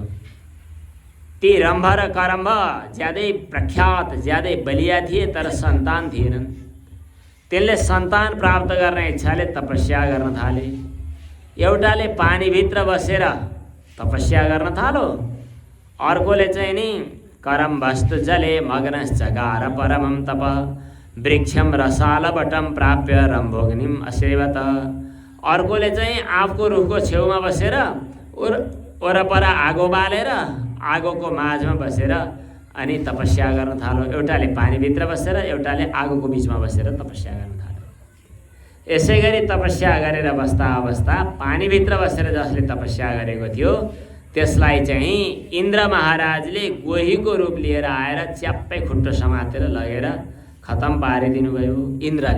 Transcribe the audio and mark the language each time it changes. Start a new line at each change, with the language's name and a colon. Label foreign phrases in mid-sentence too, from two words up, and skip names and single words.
Nepali: ती रम्भ र करम्भ ज्यादै प्रख्यात, ज्यादै बलिया थिए, तर सन्तान थिएनन्। तिनले सन्तान प्राप्त गर्ने इच्छाले तपस्या गर्न थाले। एउटाले पानीभित्र बसेर तपस्या गर्न थालो, अर्कोले चाहिँ नि
Sanskrit: करम्भस्तु जले मग्नश्चकार परमं तप वृक्षम रसालवटम प्राप्य रम्भोग्निम असेवत।
Nepali: अर्कोले चाहिँ आँपको रुखको छेउमा बसेर वरपर आगो बालेर आगोको माझमा बसेर अनि तपस्या गर्न थालो। एउटाले पानीभित्र बसेर, एउटाले आगोको बिचमा बसेर तपस्या गर्न थालो। यसै गरी तपस्या गरेर बस्दा अवस्था पानीभित्र बसेर जसले तपस्या गरेको थियो त्यसलाई चाहिँ इन्द्र महाराजले गोहीको रूप लिएर आएर च्याप्पै खुट्टो समातेर लगेर खतम पारिदिनु भयो इन्द्रले।